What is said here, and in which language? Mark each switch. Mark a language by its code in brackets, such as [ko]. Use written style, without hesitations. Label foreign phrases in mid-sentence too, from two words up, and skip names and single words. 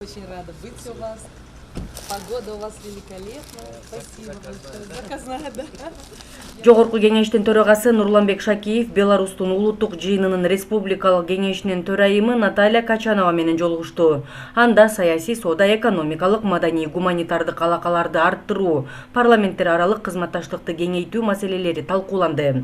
[ru] Очень рада быть у вас. Погода у вас великолепная. Спасибо большое. Заказная, да. [ky] Жогорку кеңештин төрагасы Нурланбек Шакиев Беларустун улуттук жыйынынын республикалык кеңешинин төрайымы Наталья Качанова менен жолугушту. Анда саясий, соода, экономикалык, маданий, гуманитардык алакаларды арттыруу, парламенттер аралык кызматташтыкты кеңейтүү маселелери талкууланды.